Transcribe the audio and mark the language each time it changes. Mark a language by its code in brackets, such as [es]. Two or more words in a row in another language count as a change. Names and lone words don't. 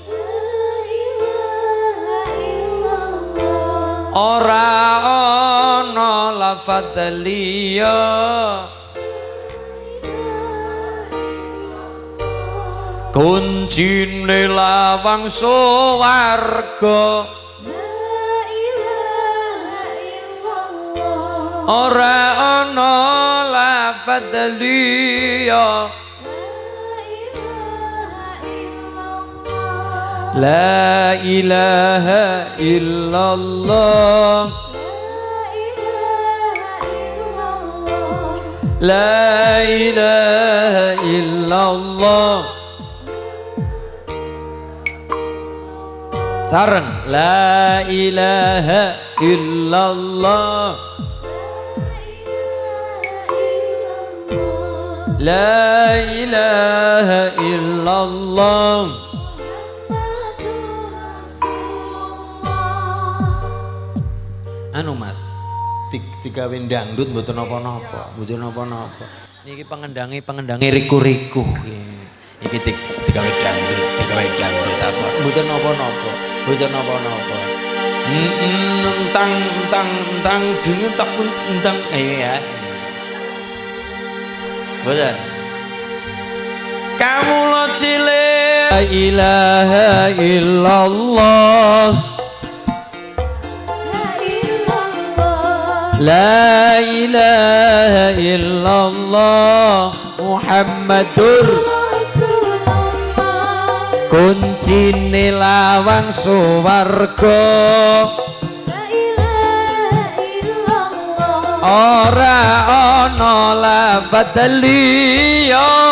[jv] ora ana lafadz liya kuncine lawang suwarga ora ana lafadz liya [ar] لا إله إلا الله لا إله إلا الله sareng لا إله إلا الله لا إله إلا الله [jv] anu Mas digawe dangdut mboten napa-napa niki pengendange riku-riku iki digawe dangdut apa mboten napa-napa entang dene tak pun entang ya mboten kamula cilik [ar] لا إله إلا الله لا إله إلا الله محمد رسول الله [jv] kuncine lawang suwarga [ar] لا إله إلا الله [jv] ora ana lafadz liya